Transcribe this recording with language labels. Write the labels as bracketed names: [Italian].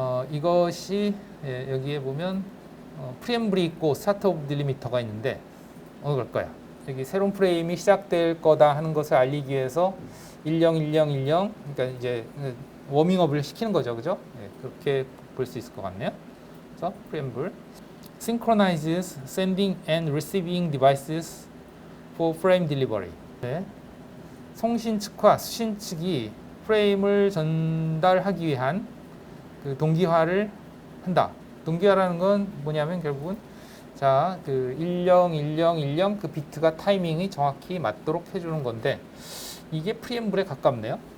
[Korean] 이것이 여기에 보면 프리엠블이 있고 스타트 오브 딜리미터가 있는데 어느 걸 거야? 여기 새로운 프레임이 시작될 거다 하는 것을 알리기 위해서 101010 그러니까 이제 워밍업을 시키는 거죠, 그죠? 네, 그렇게 볼 수 있을 것 같네요. 그래서 [English] preamble synchronizes sending and receiving devices for frame delivery. [Korean] 네. 송신 측과 수신 측이 프레임을 전달하기 위한 그 동기화를 한다. 동기화라는 건 뭐냐면 결국은 자, 그 101010 그 비트가 타이밍이 정확히 맞도록 해주는 건데 이게 프리엠블에 가깝네요.